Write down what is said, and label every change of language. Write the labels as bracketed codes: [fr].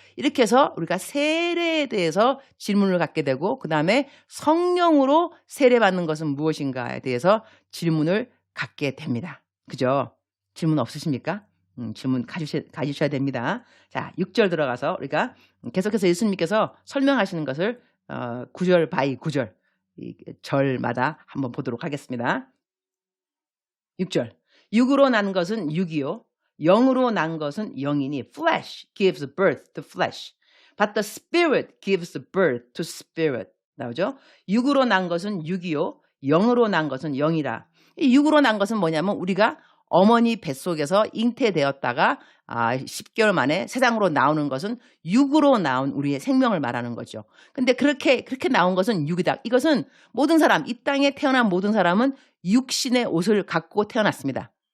[ko] 이렇게 해서 우리가 세례에 대해서 질문을 갖게 되고 그 다음에 성령으로 세례받는 것은 무엇인가에 대해서 질문을 갖게 됩니다. 그죠? 질문 없으십니까? 질문 가지셔야 됩니다. 자, 6절 들어가서 우리가 계속해서 예수님께서 설명하시는 것을 9절 바이 9절 절마다 한번 보도록 하겠습니다. 6절 육으로 난 것은 육이요 영으로 난 것은 영이니 [en] flesh gives birth to flesh but the spirit gives birth to spirit [ko] 나오죠? 육으로 난 것은 육이요 영으로 난 것은 영이라. 이 육으로 난 것은 뭐냐면 우리가 어머니 뱃속에서 잉태되었다가 10개월 만에 세상으로 나오는 것은 육으로 나온 우리의 생명을 말하는 거죠. 근데 그렇게 나온 것은 육이다. 이것은 모든 사람, 이 땅에 태어난 모든 사람은 육신의 옷을 갖고 태어났습니다.